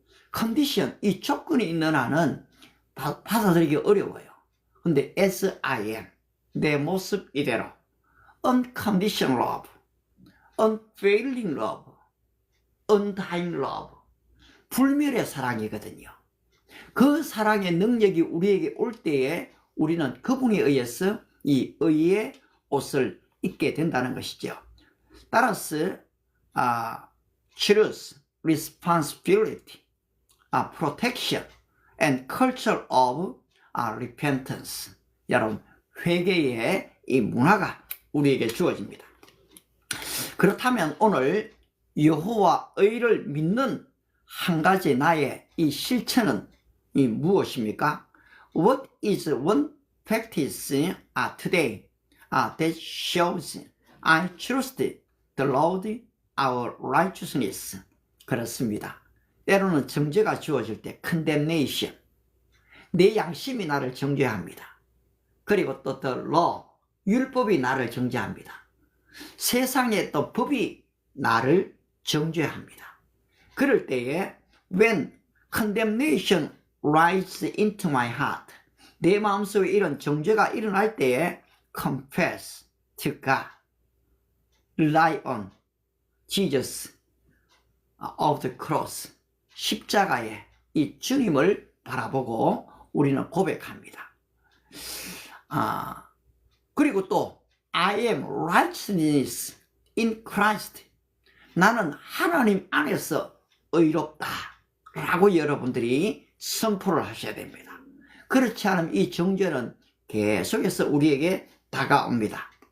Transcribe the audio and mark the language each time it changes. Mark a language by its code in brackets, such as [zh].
[ko] 컨디션, 이 조건이 있는 한은 받아들이기 어려워요. [en] 근데 as I am, [ko] 내 모습 이대로 [en] unconditional love, unfailing love, undying love, [ko] 불멸의 사랑이거든요. 그 사랑의 능력이 우리에게 올 때에 우리는 그분에 의해서 이 의의 옷을 입게 된다는 것이죠. 따라서 [en] truth, responsibility, protection, and culture of repentance. [ko] 여러분, 회개의 이 문화가 우리에게 주어집니다. 그렇다면 오늘 여호와 의를 믿는 한 가지 나의 이 실천은 무엇입니까? [en] What is one practice today that shows I trust the Lord our righteousness? [ko] 그렇습니다. 때로는 정죄가 주어질 때 condemnation, 내 양심이 나를 정죄합니다. 그리고 또 the law, 율법이 나를 정죄합니다. 세상의 또 법이 나를 정죄합니다. 그럴 때에 [en] when condemnation rises into my heart, [ko] 내 마음속에 이런 정죄가 일어날 때에 [en] confess to God, rely on Jesus of the cross, [ko] 십자가의 이 주님을 바라보고 우리는 고백합니다. 그리고 또 [en] I am righteousness in Christ, [ko] 나는 하나님 안에서 의롭다 라고 여러분들이 선포를 하셔야 됩니다. 그렇지 않으면 이 정죄는 계속해서 우리에게 다가옵니다.